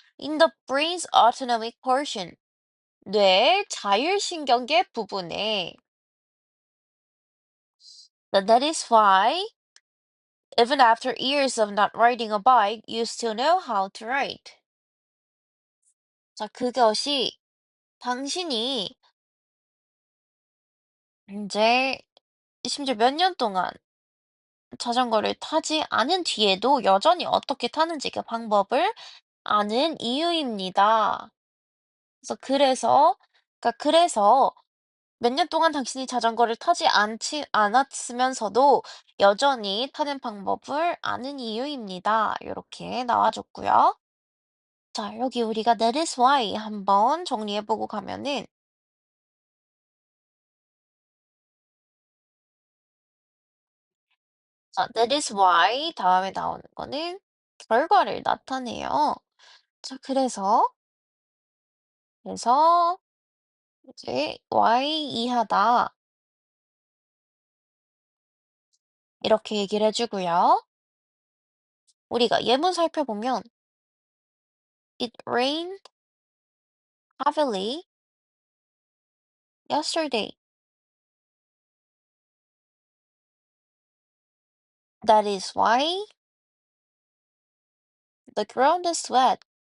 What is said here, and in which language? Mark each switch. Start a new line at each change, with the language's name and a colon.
English: In the brain's autonomic portion.
Korean: 뇌의 자율신경계 부분에.
English: That is why, even after years of not riding a bike, you still know how to ride.
Korean: 자, 그것이 당신이 이제 심지어 몇 년 동안 자전거를 타지 않은 뒤에도 여전히 어떻게 타는지 그 방법을 아는 이유입니다. 그래서 몇 년 동안 당신이 자전거를 타지 않았으면서도 여전히 타는 방법을 아는 이유입니다. 이렇게 나와줬고요. 자, 여기 우리가
English: that is why
Korean: 한번 정리해보고 가면은 자, that is why 다음에 나오는 거는 결과를 나타내요. 자, 그래서 이제 why 이하다 이렇게 얘기를 해주고요. 우리가 예문 살펴보면
English: It rained heavily yesterday. That is why the ground is wet.